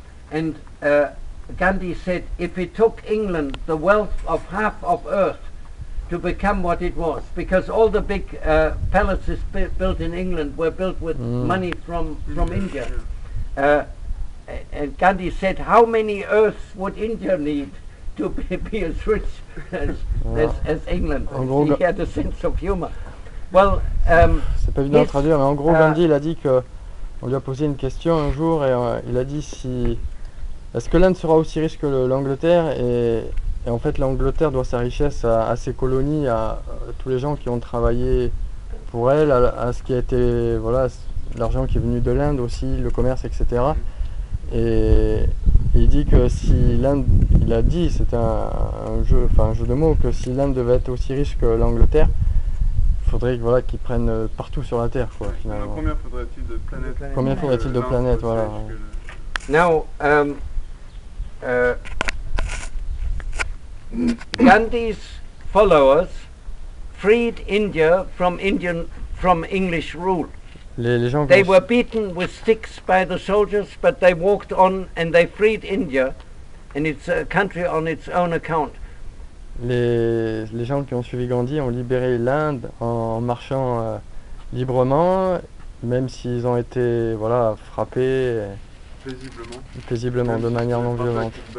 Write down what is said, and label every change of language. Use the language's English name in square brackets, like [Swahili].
[English] And Gandhi said, if it took England the wealth of half of earth to become what it was, because all the big palaces built in England were built with money from India. And Gandhi said, how many earths would India need to be as rich as England? He had a sense of humor. Well, [French] c'est pas évident à traduire, mais en gros, Gandhi, il a dit que on lui a posé une question un jour et il a dit si est-ce que l'Inde sera aussi riche que l'Angleterre et en fait l'Angleterre doit sa richesse à ses colonies, à tous les gens qui ont travaillé pour elle, à ce qui a été, voilà, l'argent qui est venu de l'Inde aussi, le commerce, etc. Et il dit que si l'Inde, il a dit, c'était un jeu de mots, que si l'Inde devait être aussi riche que l'Angleterre, il faudrait voilà, qu'ils prennent partout sur la Terre, quoi, finalement. Combien faudrait-il de planètes? Combien faudrait-il de planètes, voilà. [English] Now, Gandhi's followers freed India from English rule. [French] Les gens [English] They were beaten with sticks by the soldiers, but they walked on and they freed India, and it's a country on its own account. [French] Les gens qui ont suivi Gandhi ont libéré l'Inde en marchant librement, même s'ils ont été voilà, frappés paisiblement de manière non violente.